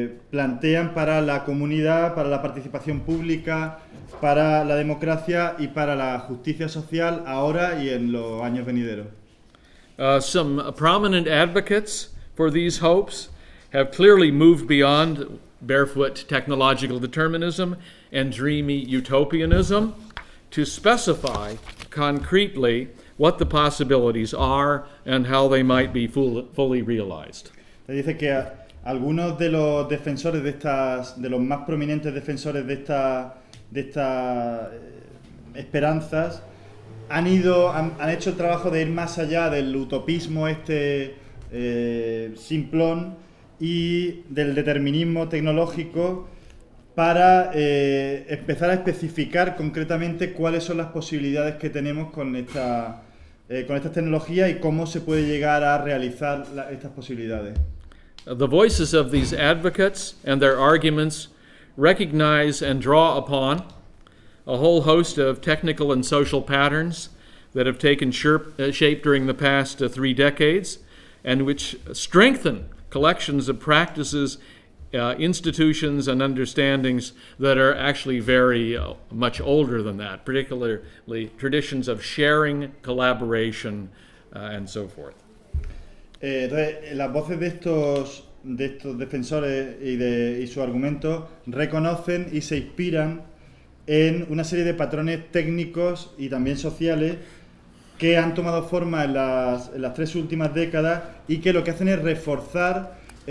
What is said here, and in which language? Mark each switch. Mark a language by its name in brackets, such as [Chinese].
[Spanish] plantean para la comunidad, para la participación pública, para la democracia y para la justicia social ahora y en los años venideros. [English] Some prominent advocates for these hopes have clearly moved beyond barefoot technological determinism and dreamy utopianism to specify concretely what the possibilities are and how they might be fully realized. [Spanish] Te dice que algunos de los defensores de los más prominentes defensores de estas esperanzas han hecho el trabajo de ir más allá del utopismo simplón y del determinismo tecnológico para empezar a especificar concretamente cuáles son las posibilidades que tenemos con estas tecnologías y cómo se puede llegar a realizar estas posibilidades. [English] The voices of these advocates and their arguments recognize and draw upon a whole host of technical and social patterns that have taken shape during the past three decades and which strengthen collections of practices, institutions, and understandings that are actually very much older than that, particularly traditions of sharing, collaboration, and so forth. [Spanish] Las voces de estos defensores y su argumento reconocen y se inspiran en una serie de patrones técnicos y también sociales que han tomado forma en las tres últimas décadas y que lo que hacen es reforzar